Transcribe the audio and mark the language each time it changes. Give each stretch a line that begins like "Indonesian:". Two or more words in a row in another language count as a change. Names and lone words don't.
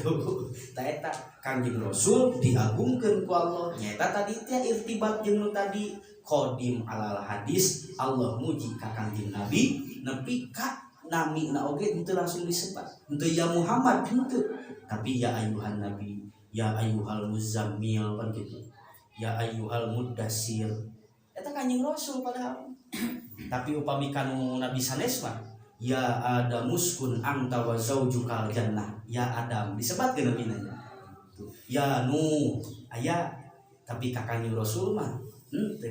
Sundanese: Tah eta Kangjeng Rasul diagungkeun ku Allah. Nyata tadi teh irtibat jeung nu tadi
Arabic: قديم على الحادث
Sundanese: Allah muji ka Kangjeng Nabi nepi ka namina oge henteu langsung disebat. Henteu ya Muhammad henteu, tapi
Arabic: يا أيها النبي, يا أيها المزمل
Indonesian: kan gitu.
Arabic: يا أيها المدثر.
Sundanese: Eta Kangjeng Rasul padahal. Tapi upami kanu Nabi sanes mah
Arabic: يا آدم اسكن أنت وزوجك الجنة.
Sundanese: Ya Adam disebatkeun nabi nya. Ya Nuh aya tapi ka Kangjeng Rasul mah henteu.